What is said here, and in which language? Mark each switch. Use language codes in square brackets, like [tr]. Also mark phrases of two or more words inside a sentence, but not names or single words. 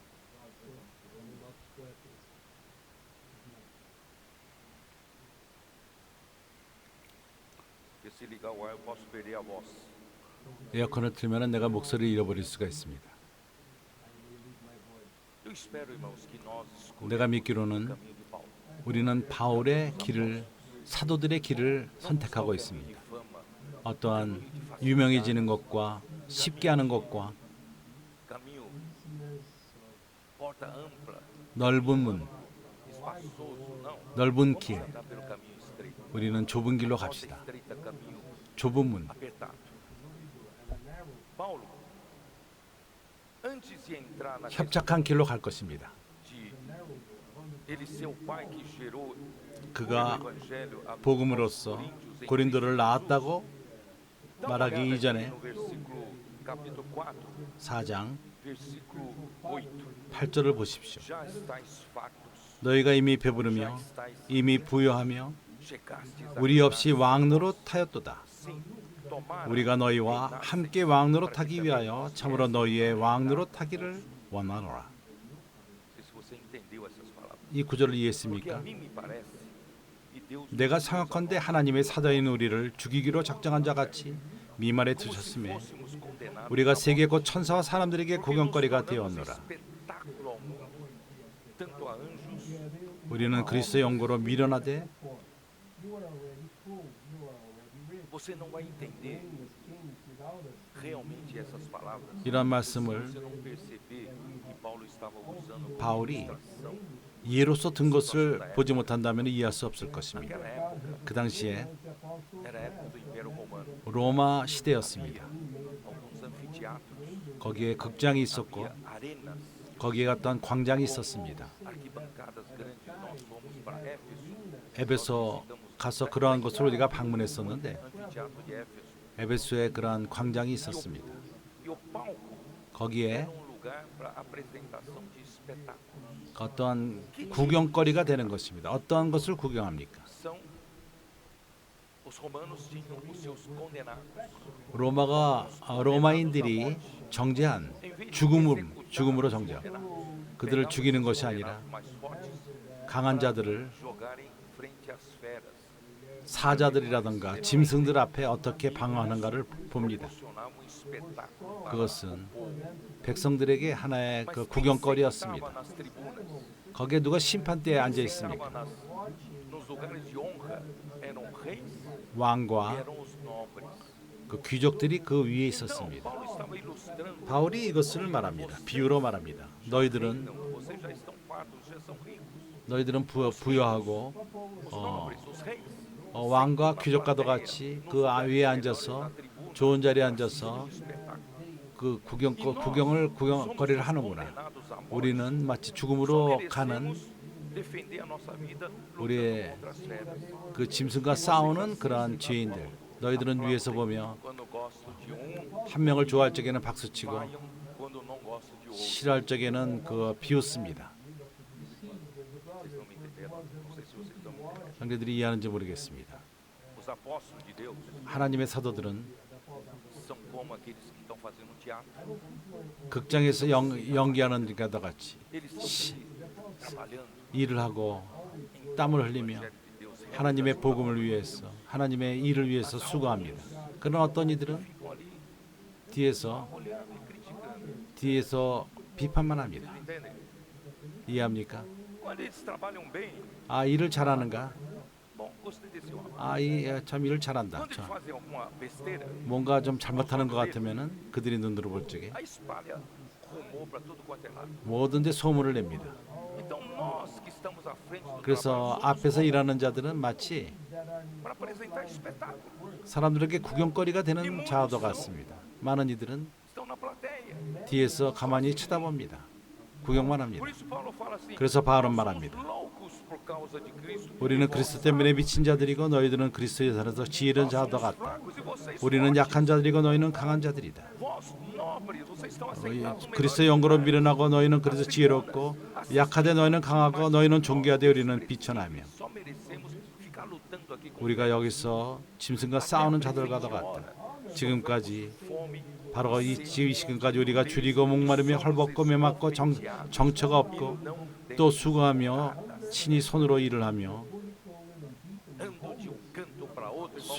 [pt] Porque se ligar o ar eu posso perder a voz. [ko] 에어컨을 틀면 내가 목소리를 잃어버릴 수가 있습니다. [pt] Eu espero, irmãos, que nós [ko] 내가 [pt] escolhamos o [ko] 믿기로는 [pt] caminho de Paulo. [ko] 우리는 바울의 길을 사도들의 길을 선택하고 있습니다. [pt] Fama, [ko] 어떠한 유명해지는 것과 쉽게 하는 것과 [pt] caminho, porta ampla, [ko] 넓은 문, [pt] espaçoso, não. [ko] 넓은 길. [pt] Andar pelo caminho estreito. [ko] 우리는 좁은 길로 [pt] Porta [ko] 갑시다. [pt] estreita, caminho [ko] 좁은 문. [pt] apertado. Paulo, antes de entrar na questão [ko] 협착한 길로 갈 것입니다. [pt] de ele ser o pai que gerou [ko] 그가 [pt] o evangelho a [ko] 복음으로써 [pt] Coríntios em [ko] 고린도를 [pt] Cristo [ko] 낳았다고 [pt] Jesus, dá uma [ko] 말하기 [pt] olhada aqui [ko] 이전에 [pt] no versículo capítulo 4, [ko] 4장 [pt] versículo 8. [ko] 8절을 보십시오. [pt] Já estáis fartos, [ko] 너희가 이미 [pt] já [ko] 배부르며 [pt] estáis [ko] 이미 부여하며 [pt] chegastes a [ko] 우리 없이 왕노로 타였도다. [pt] sim, tomara [ko] 우리가 너희와 함께 왕노로 타기 위하여 참으로 너희의 왕노로 타기를 원하노라. [pt] Não sei se você entendeu essas palavras. [ko] 이 구절을 [pt] Porque a [ko] 이해했습니까? [pt] mim me parece que Deus [ko] 내가 생각컨대 하나님의 사자인 우리를 죽이기로 작정한 자 같이 미말에 [pt] como se [ko] 두셨음에 [pt] fôssemos condenados [ko] 우리가 [pt] à [ko] 세계 [pt] morte. [ko] 곧 천사와 사람들에게 [pt] Porque nos [ko] 구경거리가 [pt] tornamos [ko] 되었노라. [pt] espetáculo ao mundo, tanto a anjos [ko] 우리는 그리스도의 영광으로 미련하되 [en] You are already full, you are already rich. [pt] Você não vai entender [en] Reign as kings without us. [pt] realmente essas palavras [ko] 이런 [pt] se [ko] 말씀을 [pt] você não perceber que Paulo estava usando como [ko] 바울이 [pt] ilustração. [ko] 예로서 든 것을 보지 못한다면 이해할 수 없을 것입니다. [pt] Naquela época [ko] 그 당시에 [pt] era a época do Império Romano. [ko] 로마 시대였습니다. [pt] Alguns anfiteatros, [ko] 거기에 극장이 있었고 [pt] havia arenas, [ko] 거기에 어떤 광장이 있었습니다. [pt] arquibancadas grandes. Nós fomos para Éfeso, [ko] 에베소 가서 그러한 곳을 우리가 방문했었는데 [pt] anfiteatro de Éfeso. [ko] 에베소에 그러한 광장이 있었습니다. [pt] E o palco [ko] 거기에 [pt] era lugar para apresentação de espetáculos. [ko] 어떠한 구경거리가 되는 것입니다. 어떠한 것을 구경합니까? [pt] São os romanos tinham os seus condenados. [ko] 로마인들이 정죄한 죽음으로 정죄. 그들을 죽이는 것이 아니라 [pt] Mais fortes [ko] 강한 자들을 [pt] jogarem frente às feras. [ko] 사자들이라든가 짐승들 앞에 어떻게 방어하는가를 봅니다. [pt] Proporcionava um espetáculo para [ko] 그것은 [pt] o povo. [ko] 백성들에게 하나의 그 [pt] Mas quem [ko] 구경거리였습니다. [pt] sentava nas tribunas, [ko] 거기에 누가 심판대에 앉아 [pt] quem [ko] 있습니까? [pt] sentava nos lugares de honra eram reis e [ko] 왕과 [pt] eram os nobres. [ko] 그 귀족들이 그 위에 [pt] Então, [ko] 있었습니다. [pt] Paulo estava ilustrando. [ko] 바울이 이것을 말합니다. 비유로 말합니다. 너희들은 [pt] Então, vocês já estão fartos, já são ricos. [ko] 너희들은 부여하고 [pt] Os nobres, os reis. [ko] 왕과 귀족과도 같이 그 위에 앉아서 좋은 자리에 앉아서 그 구경거리를 하는구나. [pt] Condenados à morte. [ko] 우리는 마치 [pt] Só [ko] 죽음으로 가는 [pt] merecemos defender a nossa vida [ko] 우리의 [pt] lutando contra as feras. [ko] 그 짐승과 싸우는 그러한 죄인들. 너희들은 위에서 보며 [pt] Quando gosto de um, [ko] 한 명을 좋아할 적에는 박수치고 [pt] vaiam quando não gosto de outro. [ko] 싫어할 적에는 그 비웃습니다. [pt] Vocês estão me entendendo? Não sei se vocês estão me entendendo. [ko] 형제들이 이해하는지 모르겠습니다. [pt] Os apóstolos de Deus [ko] 하나님의 사도들은 [pt] são como aqueles que estão fazendo um teatro. [ko] 극장에서 연기하는 것과 같이 [pt] Eles estão trabalhando [ko] 일을 하고 땀을 흘리며 [pt] de Deus. [ko] 하나님의 복음을 위해서 하나님의 일을 위해서 수고합니다. 그런 어떤 이들은 [pt] Ficam ali [ko] 뒤에서 [pt] olhando e criticando. [ko] 뒤에서 비판만 합니다. [pt] Entendem? [ko] 이해합니까? [pt] Quando eles trabalham bem, [ko] 아 일을 잘하는가? [pt] bom, gostei desse homem. [ko] 아이참 일을 잘한다. [pt] Quando eles fazem alguma besteira, [ko] 뭔가 좀 잘못하는 것 같으면은 그들이 눈으로 볼 적에 [pt] aí espalha rumor para tudo quanto é lado. [ko] 뭐든지 소문을 냅니다. [pt] Então nós que estamos à frente do [ko] 그래서 [pt] trabalho, [ko] 앞에서 일하는 자들은 마치 [pt] para apresentar espetáculo, [ko] 사람들에게 구경거리가 되는 자도 같습니다. 많은 이들은 [pt] estão na plateia. [ko] 뒤에서 가만히 쳐다봅니다. 구경만 합니다. [pt] Por isso Paulo fala assim: [ko] 그래서 바울은 [pt] nós somos [ko] 말합니다. [pt] loucos por causa de Cristo. [ko] 우리는 그리스도 때문에 미친 자들이고 너희들은 그리스도에 살아서 지혜로운 자도 같다. [pt] Fracos e vocês [ko] 우리는 [pt] fortes. [ko] 약한 자들이고 너희는 강한 자들이다. [pt] Vós nobres, vocês estão aceitados. [ko] 그리스도의 영광으로 미련하고 너희는 그리스도 지혜롭고 약하되 너희는 강하고 너희는 존귀하되 우리는 비천하며 [pt] Só merecemos ficar lutando aqui com [ko] 우리가 여기서 짐승과 싸우는 자들과도 같다. 지금까지 [pt] fome, [ko] 바로 이 시간까지 우리가 줄이고 목마르며 헐벗고 메맞고 정처가 없고 또 수고하며 친히 손으로 일을 하며 [pt] ando de um canto para outro, irmãos,